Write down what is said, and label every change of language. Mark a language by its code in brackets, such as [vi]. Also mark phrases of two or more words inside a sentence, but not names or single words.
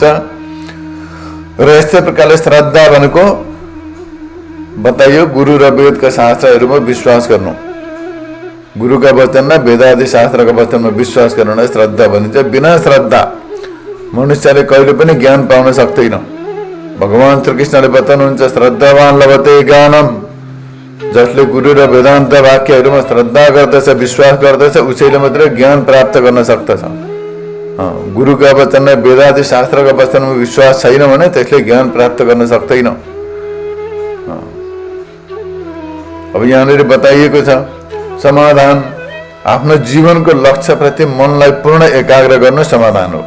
[ne] र यस्तै प्रकारले श्रद्धा भनेको बताइयो गुरु र वेदका शास्त्रहरूमा विश्वास गर्नु, गुरुका वचनमा, वेदादि शास्त्रका वचनमा विश्वास गर्नुलाई श्रद्धा भनिन्छ। बिना श्रद्धा मनुष्यले कहिले पनि ज्ञान पाउन सक्दैन। भगवान श्रीकृष्णले बताउनुहुन्छ [sa] श्रद्धावान लभते ज्ञानम, [ne] जसले गुरु र वेदान्त वाक्यहरूमा श्रद्धा गर्दछ, विश्वास गर्दछ, उसैले मात्रै ज्ञान प्राप्त गर्न सक्दछ। गुरुका वचनमा, वेदादि शास्त्रका वचनमा विश्वास छैन भने त्यसले ज्ञान प्राप्त गर्न सक्दैन। अब यहाँनिर बताइएको छ समाधान, आफ्नो जीवनको लक्ष्यप्रति मनलाई पूर्ण एकाग्र गर्नु समाधान हो।